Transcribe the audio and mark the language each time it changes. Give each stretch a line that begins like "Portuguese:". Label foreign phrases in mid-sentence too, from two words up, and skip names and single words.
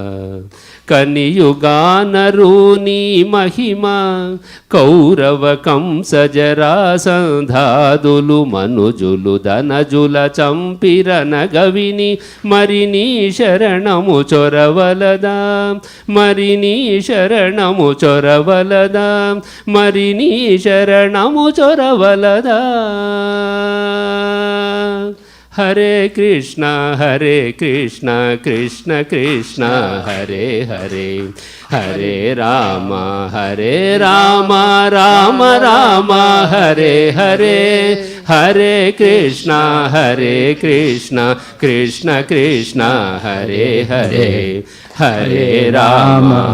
Telugu: కనియుగానరూని మహిమ కౌరవ కంసజరాసంధాదులు మనుజులు ధనజుల చంపిరనగవిని మరిని శరణము చొరవలదా మరిని శరణము చొరవలదా మరిని శరణము చొరవలదా
Sanskrit: హరే కృష్ణ కృష్ణ కృష్ణ హరే హరే హరే రామ రామ రామ హరే హరే హరే కృష్ణ కృష్ణ కృష్ణ హరే హరే హరే రామ